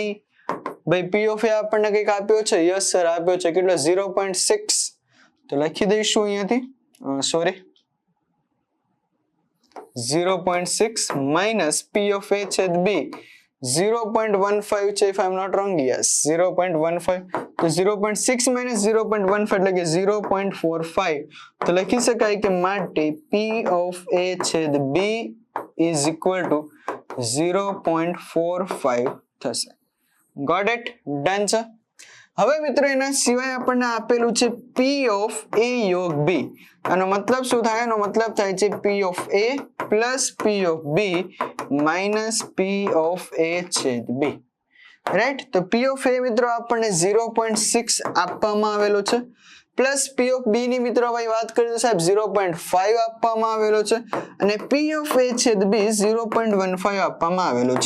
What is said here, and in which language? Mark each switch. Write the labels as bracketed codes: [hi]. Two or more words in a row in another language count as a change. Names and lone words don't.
[gu] ભાઈ P of A આપણને કંઈક આપ્યો છે. [en] yes sir [gu] આપ્યો છે. કેટલો? 0.6. તો લખી દઈશું અહીંયાથી સોરી 0.6 minus P of A છેદ B 0.15 છે [en] if I am not wrong. yes 0.15. [gu] તો 0.6 minus 0.15 એટલે કે 0.45. તો લખી શકાય કે માટે P of A છેદ B [en] is equal to [gu] 0.45 થશે. [en] Got it? Done છે. [gu] હવે મિત્રો એના સિવાય આપણને આપેલું છે [en] P of A [gu] યોગ બી. આનો મતલબ શું થાય? એનો મતલબ થાય છે [en] P of A plus P of B minus P of A [gu] છેદ બી. રાઈટ, તો [en] P of A [gu] મિત્રો આપણને 0.6 આપવામાં આવેલો છે, પ્લસ [en] P of B [gu] ની મિત્રો ભાઈ વાત કરીએ તો સાહેબ 0.5 આપવામાં આવેલો છે, અને [en] P of A [gu] છેદ બી 0.15 આપવામાં આવેલો છે.